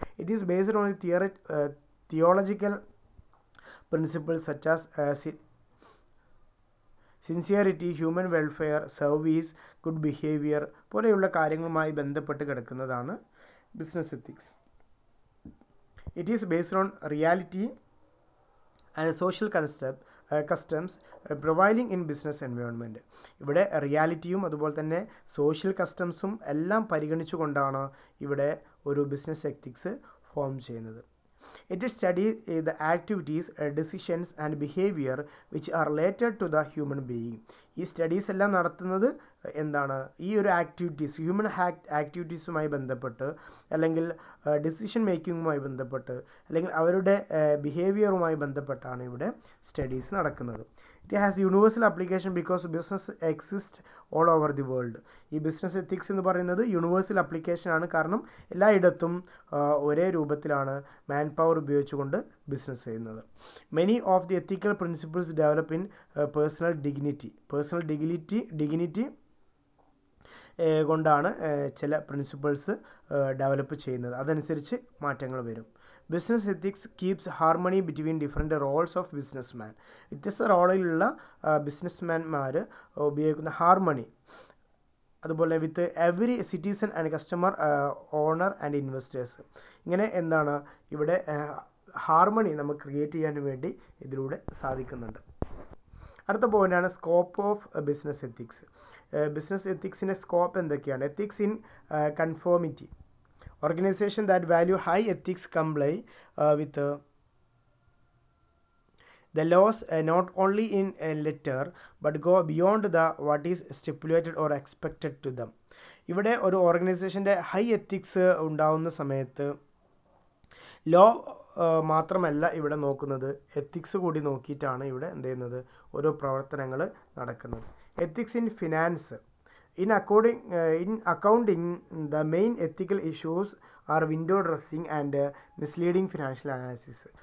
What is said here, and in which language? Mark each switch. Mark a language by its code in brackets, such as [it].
[en] it is based on theological principles such as sincerity, human welfare, service, good behaviour [ml] പോലെയുള്ള കാര്യങ്ങളുമായി ബന്ധപ്പെട്ട് കിടക്കുന്നതാണ് business [en] Ethics. It is based on reality and social customs prevailing in business environment. [ml] ഇവിടെ റിയാലിറ്റിയും അതുപോലെ തന്നെ social കസ്റ്റംസും എല്ലാം പരിഗണിച്ചുകൊണ്ടാണ് ഇവിടെ ഒരു ബിസിനസ് എത്തിക്സ് ഫോം ചെയ്യുന്നത്. [en] It studies the activities, decisions and behavior which are related to the human being. [ml] ഈ studies എല്ലാം നടത്തുന്നത് എന്താണ്, ഈ ഒരു ആക്ടിവിറ്റീസ് ഹ്യൂമൻ ആക്ടിവിറ്റീസുമായി ബന്ധപ്പെട്ട് അല്ലെങ്കിൽ ഡിസിഷൻ മേക്കിങ്ങുമായി ബന്ധപ്പെട്ട് അല്ലെങ്കിൽ അവരുടെ ബിഹേവിയറുമായി ബന്ധപ്പെട്ടാണ് ഇവിടെ സ്റ്റഡീസ് നടക്കുന്നത്. [en] It has universal application because business exists all over the world. [ml] ഈ ബിസിനസ് എത്തിക്സ് എന്ന് പറയുന്നത് യൂണിവേഴ്സൽ ആപ്ലിക്കേഷൻ ആണ്. കാരണം എല്ലായിടത്തും ഒരേ രൂപത്തിലാണ് മാൻ പവർ ഉപയോഗിച്ചുകൊണ്ട് ബിസിനസ് ചെയ്യുന്നത്. [en] Many of the ethical principles develop in personal dignity. [ml] Personal dignity കൊണ്ടാണ് ചില പ്രിൻസിപ്പിൾസ് ഡെവലപ്പ് ചെയ്യുന്നത്. അതനുസരിച്ച് മാറ്റങ്ങൾ വരും. [en] Business ethics keeps harmony between different roles of businessman. [ml] വ്യത്യസ്ത റോളിലുള്ള ബിസിനസ്മാൻമാർ ഉപയോഗിക്കുന്ന ഹാർമണി, അതുപോലെ [en] With every citizen and customer, owner and investors. [ml] ഇങ്ങനെ എന്താണ് ഇവിടെ ഹാർമണി നമുക്ക് ക്രിയേറ്റ് ചെയ്യാൻ വേണ്ടി ഇതിലൂടെ സാധിക്കുന്നുണ്ട്. അടുത്ത പോയിന്റാണ് scope of business ethics. Business എത്തിക്സിൻ്റെ scope എന്തൊക്കെയാണ്? [en] Ethics in conformity. Organization that value high ethics comply with the laws not only in a letter but go beyond the what is stipulated or expected to them. [ml] ഇവിടെ ഒരു ഓർഗനൈസേഷൻ്റെ high ethics ഉണ്ടാവുന്ന സമയത്ത് law മാത്രമല്ല ഇവിടെ നോക്കുന്നത്, ethics കൂടി നോക്കിയിട്ടാണ് ഇവിടെ എന്ത് ചെയ്യുന്നത്, ഓരോ പ്രവർത്തനങ്ങൾ നടക്കുന്നത്. [en] Ethics in finance. In accounting, the main ethical issues are window dressing and misleading financial analysis.